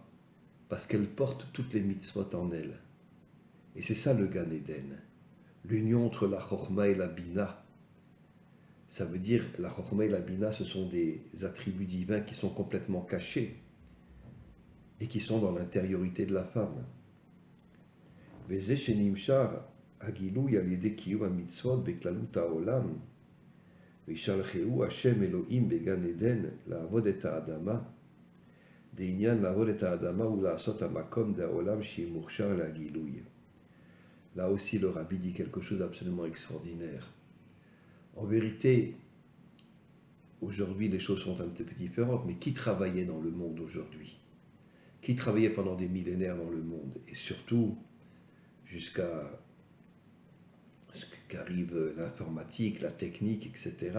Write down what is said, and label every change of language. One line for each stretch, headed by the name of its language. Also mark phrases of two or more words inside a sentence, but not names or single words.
French: Parce qu'elle porte toutes les mitzvot en elle. Et c'est ça le Gan Eden. L'union entre la Chokhma et la Bina. Ça veut dire, la Chokhma et la Bina, ce sont des attributs divins qui sont complètement cachés et qui sont dans l'intériorité de la femme.
Hebrew: וזה שנמשך הגילוי על ידי קיום המצוות בכללות העולם, וישלחהו השם אלהים מגן עדן לעבוד את האדמה, דעניין לעבוד את האדמה ולעשות המקום דהעולם שהיא מוכשר להגילוי.
French: Là aussi, le rabbi dit quelque chose d'absolument extraordinaire. En vérité, aujourd'hui, les choses sont un petit peu différentes, mais qui travaillait dans le monde aujourd'hui? Qui travaillait pendant des millénaires dans le monde? Et surtout, jusqu'à ce qu'arrive l'informatique, la technique, etc.